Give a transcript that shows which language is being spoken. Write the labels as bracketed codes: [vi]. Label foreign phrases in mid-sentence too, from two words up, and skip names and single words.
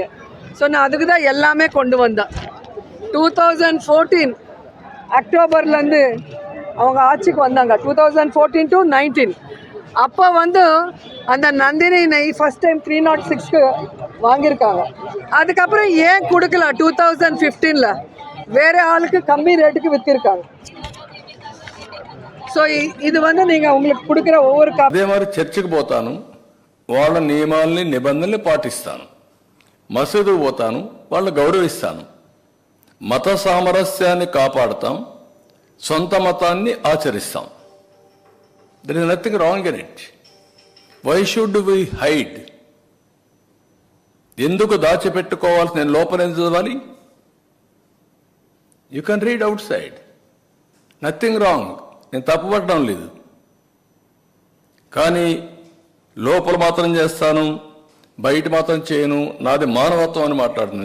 [ta] ஸோ நான் அதுக்கு தான் எல்லாமே கொண்டு வந்தேன். 2014 அக்டோபர்லேருந்து அவங்க ஆட்சிக்கு வந்தாங்க, 2014 to 19. அப்போ வந்து அந்த நந்தினி நெய் [en] first time [ta] 306க்கு வாங்கியிருக்காங்க. அதுக்கப்புறம் ஏன் கொடுக்கல 2015ல் வேறு ஆளுக்கு கம்மி ரேட்டுக்கு விற்றுருக்காங்க. సో ఇది வந்து நீங்கள் உங்களுக்கு கொடுக்குற ஒவ்வொரு [te] అదే మరి చర్చికి పోతాను, వాళ్ళ నియమాలని నిబంధనల్ని పాటిస్తాను. మసీదు పోతాను, వాళ్ళని గౌరవిస్తాను. మత సామరస్యాన్ని కాపాడుతాం, సొంత మతాన్ని ఆచరిస్తాం. [en] There is nothing wrong in it. Why should we hide? [te] ఎందుకు దాచిపెట్టుకోవాల్సి, నేను లోపల ఎందుకు చదవాలి? [en] You can read outside, nothing wrong. [te] నేను తప్పుపట్టడం లేదు, కానీ లోపల మాత్రం చేస్తాను, బయట మాత్రం చేయను, నాది మానవత్వం అని మాట్లాడుతున్నాను.